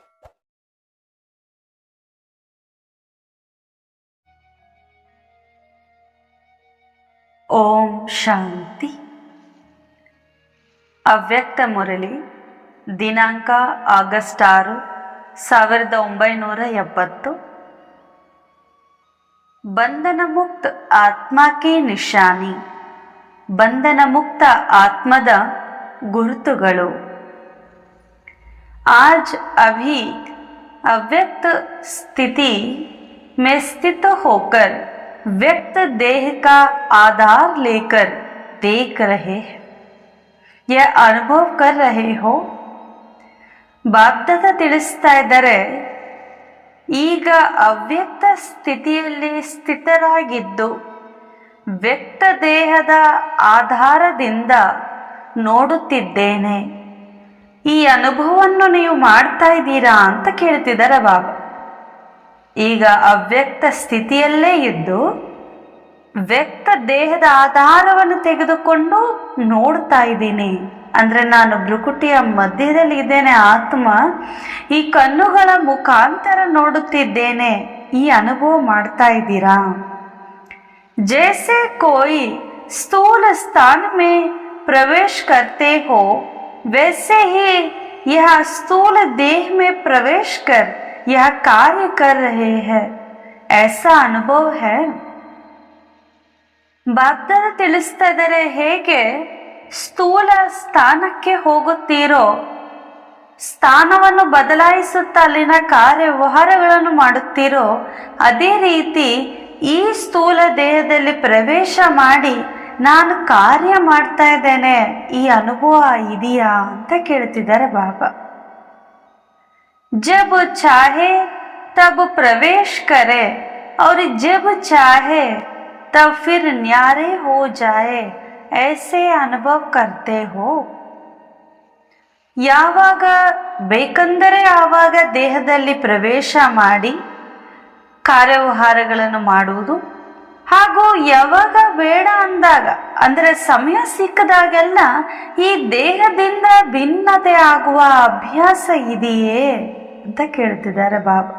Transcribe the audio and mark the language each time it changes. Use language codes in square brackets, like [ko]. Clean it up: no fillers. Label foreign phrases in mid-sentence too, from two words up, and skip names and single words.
[kn] ಓಂ ಶಾಂತಿ. ಅವ್ಯಕ್ತ ಮುರಳಿ, ದಿನಾಂಕ ಆಗಸ್ಟ್ 6, 1970. [hi] बंधन मुक्त आत्मा की निशानी. [kn] ಬಂಧನ ಮುಕ್ತ ಆತ್ಮದ ಗುರುತುಗಳು. [hi] आज अभी अव्यक्त स्थिति में स्थित होकर व्यक्त देह का आधार लेकर देख रहे हैं, यह अनुभव कर रहे हो. [kn] ಬಾಪ್ದಾದ ತಿಳಿಸ್ತಾ ಇದ್ದಾರೆ, ಈಗ ಅವ್ಯಕ್ತ ಸ್ಥಿತಿಯಲ್ಲಿ ಸ್ಥಿತರಾಗಿದ್ದು ವ್ಯಕ್ತ ದೇಹದ ಆಧಾರದಿಂದ ನೋಡುತ್ತಿದ್ದೇನೆ. ಈ ಅನುಭವವನ್ನು ನೀವು ಮಾಡ್ತಾ ಇದ್ದೀರಾ ಅಂತ ಕೇಳ್ತಿದ್ದಾರೆ ಬಾಬಾ. ಈಗ ಅವ್ಯಕ್ತ ಸ್ಥಿತಿಯಲ್ಲೇ ಇದ್ದು ವ್ಯಕ್ತ ದೇಹದ ಆಧಾರವನ್ನು ತೆಗೆದುಕೊಂಡು ನೋಡ್ತಾ ಇದ್ದೀನಿ. ಅಂದರೆ ನಾನು ಭ್ರುಕುಟಿಯ ಮಧ್ಯದಲ್ಲಿ ಇದ್ದೇನೆ, ಆತ್ಮ ಈ ಕಣ್ಣುಗಳ ಮುಖಾಂತರ ನೋಡುತ್ತಿದ್ದೇನೆ. ಈ ಅನುಭವ ಮಾಡ್ತಾ ಇದ್ದೀರಾ? [hi] जैसे कोई स्थूल स्थान में प्रवेश करते हो, वैसे ही यह स्थूल देह में प्रवेश कर यह कार्य कर रहे हैं. ऐसा अनुभव है. [kn] ಬಾಪ್ದಾದ ತಿಳಿಸ್ತಾ ಇದ್ದಾರೆ, ಹೇಗೆ ಸ್ಥೂಲ ಸ್ಥಾನಕ್ಕೆ ಹೋಗುತ್ತೀರೋ, ಸ್ಥಾನವನ್ನು ಬದಲಾಯಿಸುತ್ತಾ ಅಲ್ಲಿನ ಕಾರ್ಯವ್ಯವಹಾರಗಳನ್ನು ಮಾಡುತ್ತೀರೋ, ಅದೇ ರೀತಿ ಈ ಸ್ಥೂಲ ದೇಹದಲ್ಲಿ ಪ್ರವೇಶ ಮಾಡಿ ನಾನು ಕಾರ್ಯ ಮಾಡ್ತಾ ಇದ್ದೇನೆ. ಈ ಅನುಭವ ಇದೆಯಾ ಅಂತ ಕೇಳ್ತಿದ್ದಾರೆ ಬಾಬಾ. [hi] जब चाहे तब प्रवेश करे और जब चाहे तब फिर न्यारे हो जाए, ऐसे अनुभव करते हो. [kn] ಯಾವಾಗ ಬೇಕೆಂದರೆ ಆವಾಗ ದೇಹದಲ್ಲಿ ಪ್ರವೇಶ ಮಾಡಿ ಕಾರ್ಯವ್ಯವಹಾರಗಳನ್ನು ಮಾಡುವುದು, ಹಾಗೂ ಯಾವಾಗ ಬೇಡ ಅಂದಾಗ ಅಂದರೆ ಸಮಯ ಸಿಕ್ಕದಾಗೆಲ್ಲ ಈ ದೇಹದಿಂದ ಭಿನ್ನತೆ ಆಗುವ ಅಭ್ಯಾಸ ಇದೆಯೇ ಅಂತ ಕೇಳ್ತಿದ್ದಾರೆ ಬಾಬಾ.